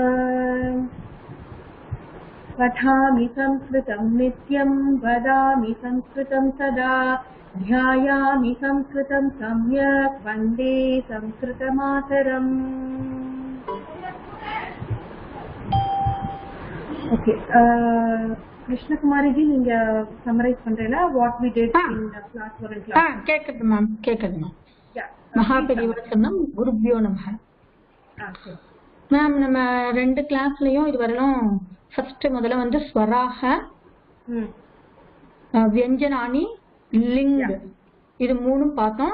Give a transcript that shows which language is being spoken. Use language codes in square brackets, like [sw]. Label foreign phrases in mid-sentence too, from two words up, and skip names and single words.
[sa] पठामि संस्कृतं नित्यं वदामि संस्कृतं सदा ध्यायामि संस्कृतं सम्यक् वन्दे संस्कृतमातरम्। [en] Okay. Krishna Kumari ji, [ta] நீங்க summarize பண்றீங்களா [en] what we did in class 1 and class 2? [ta] கேக்குது மேம். [sa] महापरिवर्तनम् गुरुभ्यो नमः. [ta] மேம் நம்ம ரெண்டு கிளாஸ்லயும் இதுவரையிலும் ஃபர்ஸ்ட் முதல்ல வந்து [sa] स्वराः व्यञ्जनानि [ta] லிங் இது மூணும் பார்த்தோம்.